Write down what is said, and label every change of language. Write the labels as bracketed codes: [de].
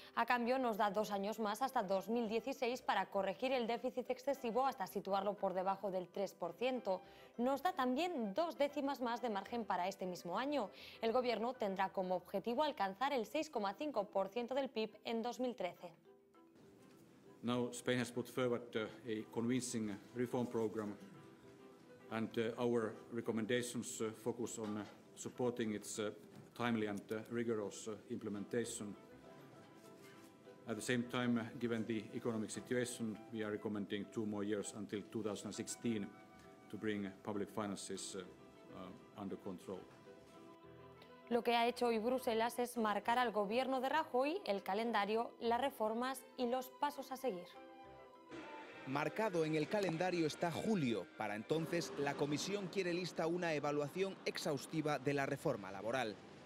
[es] A cambio nos da 2 años más hasta 2016 para corregir el déficit excesivo hasta situarlo por debajo del 3%. Nos da también 2 décimas más de margen para este mismo año. El Gobierno tendrá como objetivo alcanzar el 6,5% del PIB en 2013. [en] Now Spain has put forward a convincing reform program, and our recommendations focus on supporting its timely and rigorous implementation. At the same time, given the economic situation, we are recommending 2 more years until 2016 to bring public finances under control. [es] Lo que ha hecho hoy Bruselas es marcar al Gobierno de Rajoy el calendario, las reformas y los pasos a seguir. Marcado en el calendario está julio. Para entonces, la Comisión quiere lista una evaluación exhaustiva de la reforma laboral.